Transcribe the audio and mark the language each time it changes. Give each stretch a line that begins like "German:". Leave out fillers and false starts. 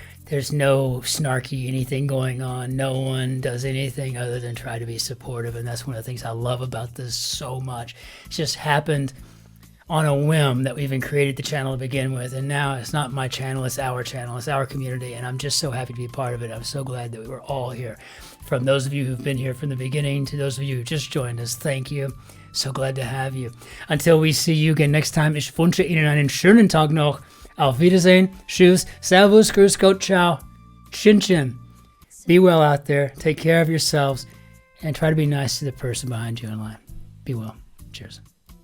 English: There's no snarky anything going on. No one does anything other than try to be supportive, and that's one of the things I love about this so much. It just happened on a whim that we even created the channel to begin with, and now it's not my channel, it's our community, and I'm just so happy to be a part of it. I'm so glad that we were all here. From those of you who've been here from the beginning to those of you who just joined us, thank you. So glad to have you. Until we see you again next time,
German: ich wünsche Ihnen einen schönen Tag noch. Auf Wiedersehen, tschüss, servus, grüß Gott, ciao, Cin-Cin.
English: Be well out there, take care of yourselves, and try to be nice to the person behind you in line. Be well. Cheers.